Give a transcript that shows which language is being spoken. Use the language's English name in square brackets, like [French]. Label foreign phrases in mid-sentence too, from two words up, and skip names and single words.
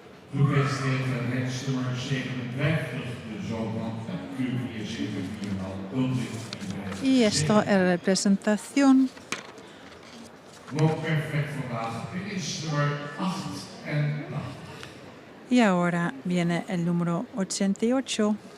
[Dutch] Gepresenteerd werd rechtsnummer 57, de zoon van Q474 Ulrich. [Spanish] Y esto es la representación. [Dutch] Loopt perfect vandaag. Dit is nummer 88. [Spanish] Y ahora viene el número 88.